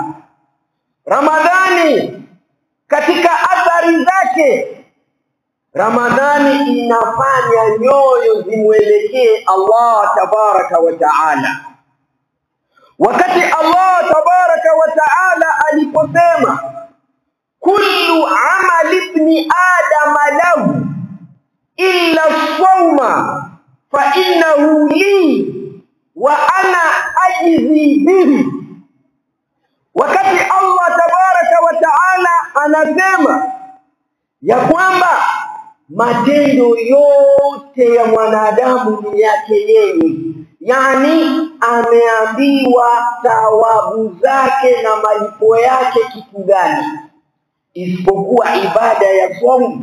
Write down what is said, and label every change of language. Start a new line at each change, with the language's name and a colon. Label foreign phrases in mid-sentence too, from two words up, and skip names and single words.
Swahili: Ramadhani katika athari zake, Ramadhani inafanya nyoyo zimwelekee Allah
Arabic: تبارك وتعالى. Wakati الله تبارك وتعالى aliposema كل عمل ابن آدم له إلا الصوم فإنه لي وأنا أجزي به.
Swahili: Wakati Allah
Arabic: تبارك وتعالى
Swahili: anasema ya kwamba matendo yote ya mwanadamu ni yake yeye, yani ameambiwa thawabu zake na malipo yake kitu gani, isipokuwa ibada ya saumu.